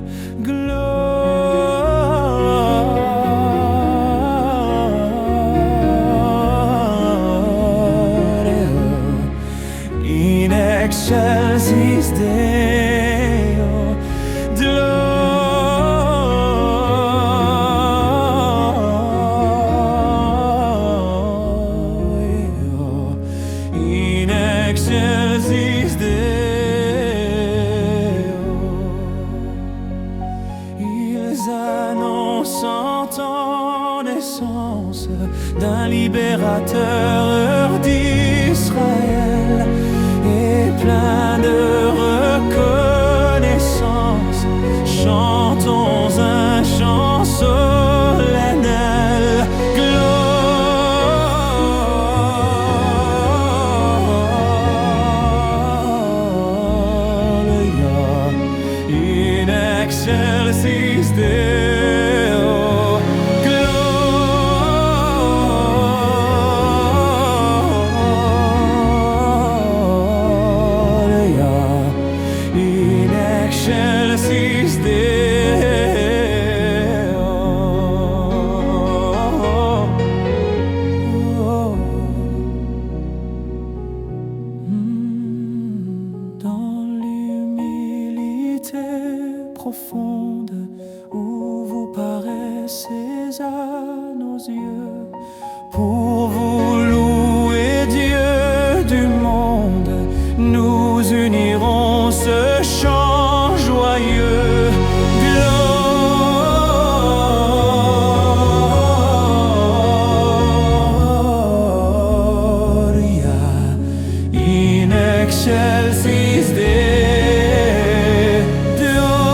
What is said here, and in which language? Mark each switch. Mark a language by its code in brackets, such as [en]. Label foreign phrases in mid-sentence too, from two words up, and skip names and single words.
[la] In excelsis Deo, Gloria. In excelsis Deo. [fr] Ils annoncent en naissance d'un libérateur d'Israël, et plein de reconnaissance, chantons un chant solennel. [la] Gloria in excelsis Deo. Excelsis Deo. [fr] Dans l'humilité profonde où vous paraissez à nos yeux, pour vous louer Dieu du monde, nous unirons ce chant joyeux. [la] Gloria in excelsis Deo.